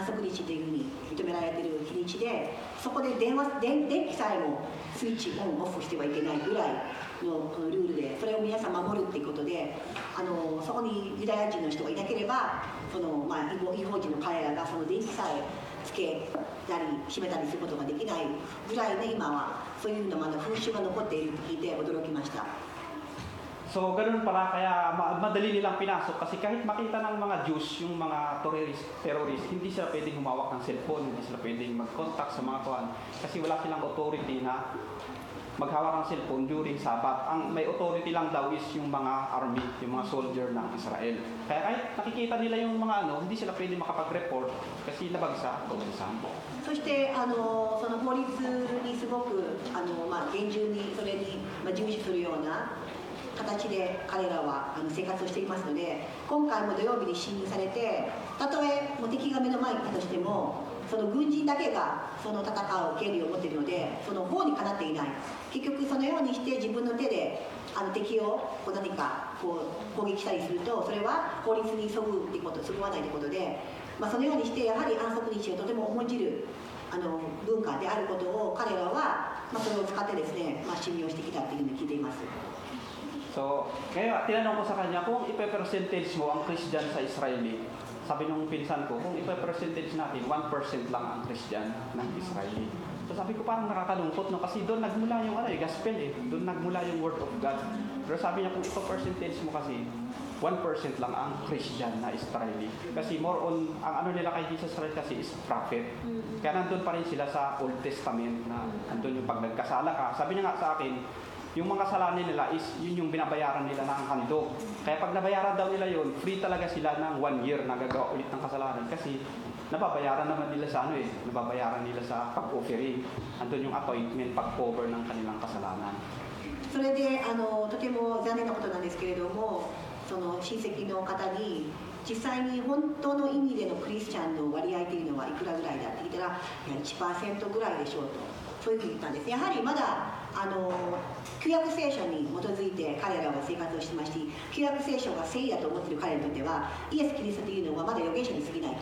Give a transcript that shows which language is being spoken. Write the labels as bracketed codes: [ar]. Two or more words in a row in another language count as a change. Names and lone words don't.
[ja] 息日というふうに認められている日にちで、そこで電気さえもスイッチオンオフしてはいけないぐらいのルールで、それを皆さん守るっていうことで、そこにユダヤ人の人がいなければ違法人の彼らがその電気さえつけたり閉めたりすることができないぐらいね、今はそういうの風習が残っていると聞いて驚きました。 [tl] So, ganun pala, kaya madali nilang pinasok kasi kahit makita ng mga Jews, yung mga terrorist, hindi sila pwedeng humawak ng cellphone, hindi sila pwedeng mag-contact sa mga kuwan kasi wala silang authority na maghawak ng cellphone [en] during Sabbath. [tl] Ang may authority lang daw is yung mga army, yung mga soldier ng Israel. Kaya kahit nakikita nila yung mga hindi sila pwedeng makapag-report kasi nabagsa o bansan. [ja] そしてその法律にすごく厳重にそれに従事するような 形で彼らは生活をしていますので、今回も土曜日に侵入されて、たとえ敵が目の前にいたとしても、その軍人だけがその戦う権利を持っているので、その法にかなっていない。結局そのようにして自分の手で敵を何か攻撃したりすると、それは法律にそぐわないということで、そのようにしてやはり安息日をとても重んじる文化であることを彼らは、それを使ってですね、信用してきたっていうふうに聞いています。 [tl] So, kaya tinanong ko sa kanya kung ipe-percentage mo ang Christian sa Israeli. Sabi nung pinsan ko, kung ipe-percentage natin, 1% lang ang Christian ng Israeli. So sabi ko parang nakakalungkot, no? Kasi doon nagmula yung gospel eh. Doon nagmula yung [en] word of God. [tl] Pero sabi niya kung ipe-percentage mo kasi, 1% lang ang Christian na Israeli. Kasi [en] more on, [tl] ang ano nila kay Jesus Christ kasi is prophet. Kaya nandun pa rin sila sa Old Testament na nandun yung pag nagkasala ka. Sabi niya nga sa akin, yung mga kasalanan nila is yun yung binabayaran nila ng handog. Kaya pag nabayaran daw nila yun, free talaga sila ng 1 year na gagawa ulit ng kasalanan. Kasi nababayaran naman nila sa nababayaran nila sa pag-offering. Andun yung appointment, pag-cover ng kanilang kasalanan. [ja] それでとても残念なことなんですけれども、その親戚の方に実際に本当の意味でのクリスチャンの割合というのはいくらぐらいだって聞いたら、いや 1% ぐらいでしょうと、そういうふうに言ったんです。やはりまだ旧約聖書に基づいて彼らは生活をしてまして、旧約聖書が正義だと思っている彼にとっては、イエス・キリストというのはまだ預言者に過ぎないと。